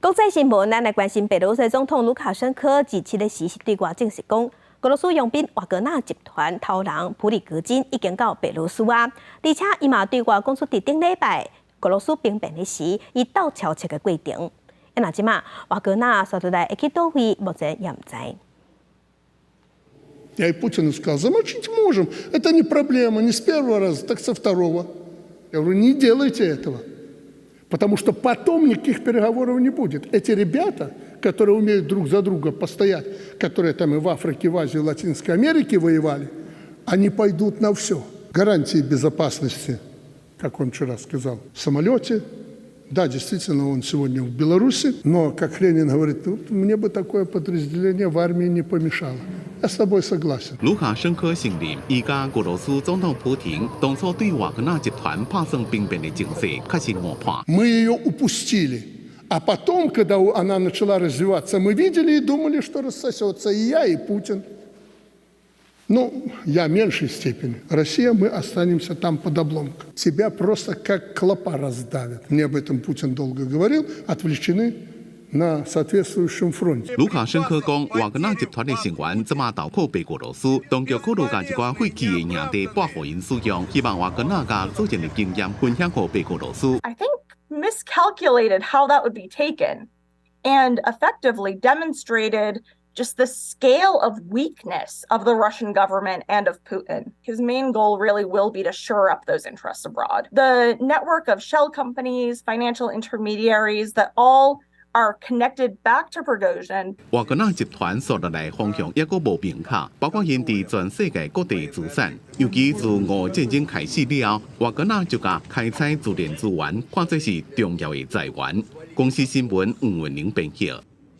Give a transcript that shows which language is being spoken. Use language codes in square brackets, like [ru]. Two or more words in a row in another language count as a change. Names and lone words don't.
[nan] 国际新闻，咱来关心白俄罗斯总统卢卡申科27日时对外证实讲，俄罗斯佣兵瓦格纳集团头人普里戈金已经到白俄罗斯啊，而且伊嘛对外讲出伫顶礼拜俄罗斯兵变的时，伊到敲切的过程。那即马瓦格纳所在会去倒位，目前也唔知。 [ru] Я и Путину сказал, замочить можем, это не проблема, не с первого раза, так со второго. Я говорю, не делайте этого, потому что потом никаких переговоров не будет. Эти ребята, которые умеют друг за друга постоять, которые там и в Африке, в Азии, в Латинской Америке воевали, они пойдут на все. Гарантии безопасности, как он вчера сказал, в самолете. Да, действительно, он сегодня в Беларуси, но, как Ленин говорит, мне бы такое подразделение в армии не помешало. Я с тобой согласен. [nan] 卢卡申科承认，伊甲俄罗斯总统普京当初对瓦格纳集团拍算兵变的情势确实误判。 [ru] Мы ее упустили. А потом, когда она начала развиваться, мы видели и думали, что рассосется и я, и Путин. Ну, я в меньшей степени. Россия, мы останемся там под обломком. Тебя просто как клопа раздавят. Мне об этом Путин долго говорил. Отвлечены на соответствующем фронте. [nan] 卢卡申科讲，瓦格纳集团的成员即马投靠白俄罗斯，当局考虑将一寡废弃的营地拨予因使用，希望瓦格纳甲组建的经验分享给白俄罗斯。 [en] I think miscalculated how that would be taken, and effectively demonstrated just the scale of weakness of the Russian government and of Putin. His main goal really will be to shore up those interests abroad. The network of shell companies, financial intermediaries that all are connected back to Prigozhin. [nan] 瓦格纳集团所在的方向也阁无明确，包括因伫全世界各地资产，尤其自俄战争开始了后，瓦格纳就甲开采自然资源看作是重要的财源。公司新闻黄文玲编辑。